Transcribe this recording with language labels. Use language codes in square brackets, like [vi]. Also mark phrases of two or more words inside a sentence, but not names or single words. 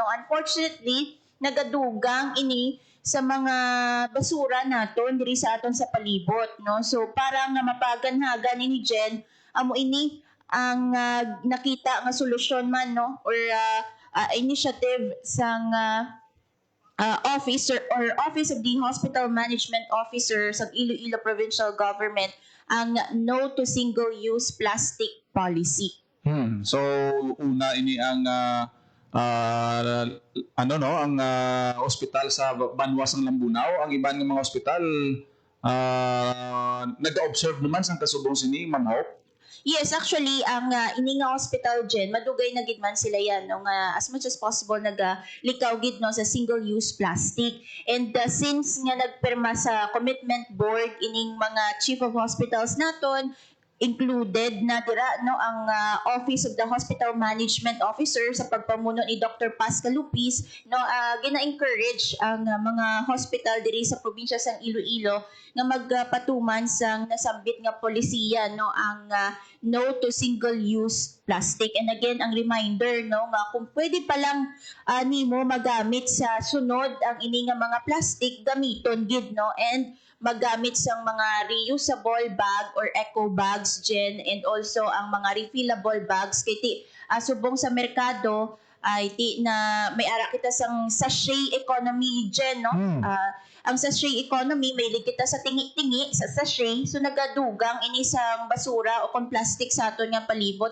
[hil] Unfortunately, nagadugang ini sa mga basura naton diri sa aton sa palibot, no. So para nga mapaganhagan ni Jen, amo ini ang nakita nga solusyon man, no, or initiative sang Office of the Hospital Management Officer sa Iloilo Provincial Government ang No to Single-Use Plastic Policy. So una ini ang ang ospital sa Banwasang Lambunaw. Ang iban ng mga ospital nag-observe naman sa kasubong sini, Ma'am Hope. Yes, actually, ang ini nga hospital Jen, madugay na gid man sila yan, no, nga [en] as much as possible [hil] nagalikaw gid, no, sa [en] single-use plastic. [hil] And since nga nagpirma sa [en] commitment board [hil] ining mga [en] chief of hospitals [hil] naton, included na dira, no, ang Office of the Hospital Management Officer sa pagpamuno ni Dr. Paz Calupis, no, gina-encourage ang mga hospital diri sa probinsya sang Iloilo nga magpatuman sang nasambit nga polisiya, no, ang [en] no to single-use plastic. And again, [hil] ang reminder, no, nga kung pwede pa lang nimo magamit sa sunod ang ini nga mga plastic, gamiton gid, no, and magamit sang mga [en] reusable bag or eco bags [hil] Jen, and also ang mga [en] refillable bags [hil] kay subong sa merkado ay di na may ara kita sang [en] sachet economy, [hil] Jen, no? Ang [en] sachet economy, [hil] may kita sa tingi-tingi sa sachet, so nagadugang ini sang basura o kung plastic sa aton nga palibot.